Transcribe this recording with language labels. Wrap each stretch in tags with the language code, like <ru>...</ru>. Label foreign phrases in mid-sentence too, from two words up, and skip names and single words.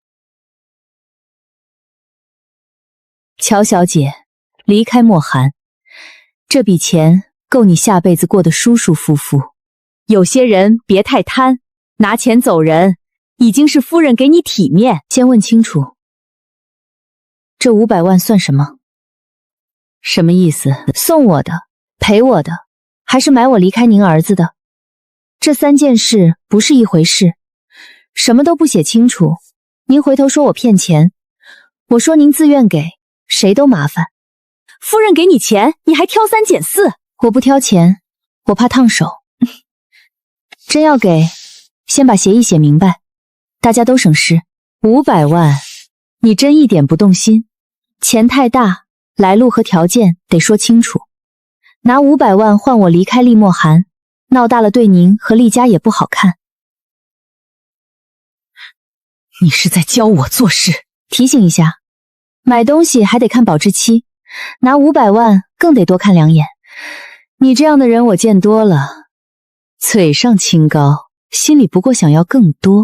<zh>喬小姐，離開莫寒，這筆錢夠你下輩子過得舒舒服服。有些人別太貪，拿錢走人，已經是夫人給你體面。先問清楚，這500萬算什麼？什麼意思？送我的，陪我的，還是買我離開您兒子的？這3件事不是一回事。什麼都不寫清楚，您回頭說我騙錢，我說您自願給，誰都麻煩。夫人給你錢，你還挑3揀4，我不挑錢，我怕燙手。真要給，先把協議寫明白，大家都省事。500萬，你真一點不動心？錢太大，來路和條件得說清楚。拿500萬換我離開厲莫寒，鬧大了對您和厲家也不好看。你是在教我做事？提醒一下，買東西還得看保質期，拿500萬更得多看2眼。你這樣的人我見多了，嘴上清高，心裡不過想要更多。</zh>